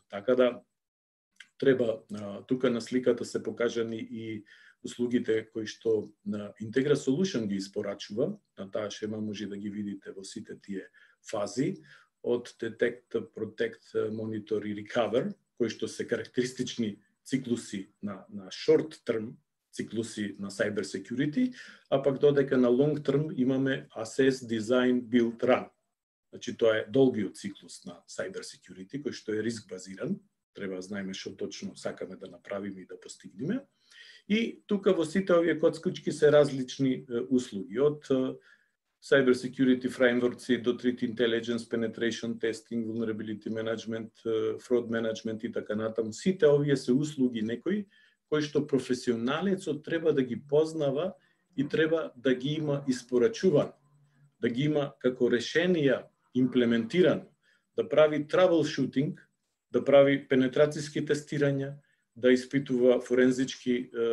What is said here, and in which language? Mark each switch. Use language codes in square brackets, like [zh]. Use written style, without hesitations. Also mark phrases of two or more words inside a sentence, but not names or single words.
[mk] Така да треба тука на сликата се покажани и услугите кои што Integra Solution ги испорачува. На таа шема може да ги видите во сите тие фази од [en] Detect, Protect, Monitor [mk] и Recover, кои што се карактеристични циклуси на [en] short term [mk] циклуси на [en] cyber security, [mk] а пак додека на [en] long term [mk] имаме [en] Assess, Design, Build, Run. [mk] Значи тоа е долгиот циклус на [en] cyber security [mk] кој што е риск базиран. Треба да знаеме што точно сакаме да направиме и да постигнеме. И тука во сите овие коцкички се различни услуги, од [en] cyber security frameworks [mk] до [en] threat intelligence, penetration testing, vulnerability management, fraud management [mk] и така натаму. Сите овие се услуги некои кои што професионалецот треба да ги познава и треба да ги има испорачувано, да ги има како решенија имплементирано, да прави troubleshooting, да прави пенетрацијски тестирања, да испитува форензички